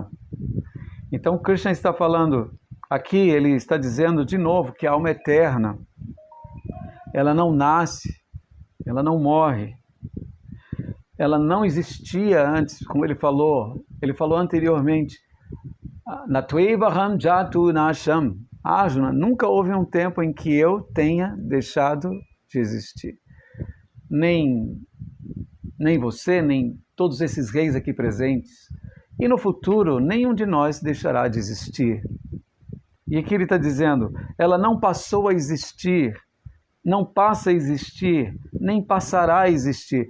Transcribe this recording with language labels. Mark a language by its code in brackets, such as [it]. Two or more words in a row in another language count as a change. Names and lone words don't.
[pt] Então, Krishna está falando aqui, ele está dizendo de novo que a alma é eterna, ela não nasce, ela não morre, ela não existia antes, como ele falou anteriormente, [sa] नत्वेवाहं जातु नाशम्. [pt] Arjuna, nunca houve um tempo em que eu tenha deixado de existir. Nem você, nem todos esses reis aqui presentes. E no futuro, nenhum de nós deixará de existir. E aqui ele está dizendo, ela não passou a existir, não passa a existir, nem passará a existir.